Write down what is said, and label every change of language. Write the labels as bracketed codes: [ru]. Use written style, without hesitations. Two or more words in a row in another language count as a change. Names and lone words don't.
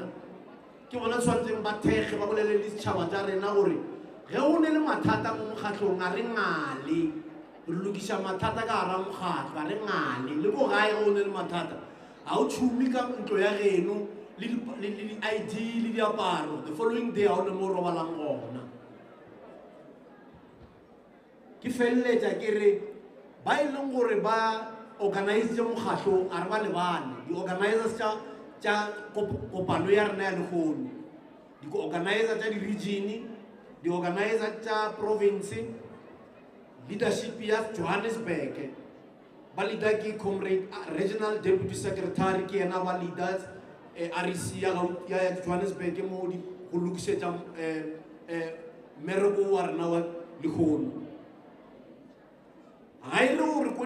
[nso] Ke bona tshwantseng ba thekge ba bolele le setšhaba tša rena gore ge o ne le mathata mo mokgatlong a re ngale re lokiša mathata ka gara mokgatlo a re ngale le ko gae ge o ne le mathata a o tšhumi ka ntlo ya geno le di-ID le diaparo [en] the following day [nso] a o le mo robalang gona. ke felletsa ke re ba e leng gore ba organize mokgatlo a re ba lebane di-organizers tša kopano ya rena ya lekgono di-organizer tša di-region di-organizer tša province leadership ya Johannesburg ba leader ke [en] comrade regional deputy secretary [nso] ke yena ba leaders REC ya Johannesburg mo di go lokisetsa mereko wa rena wa lekgono ga e re gore ko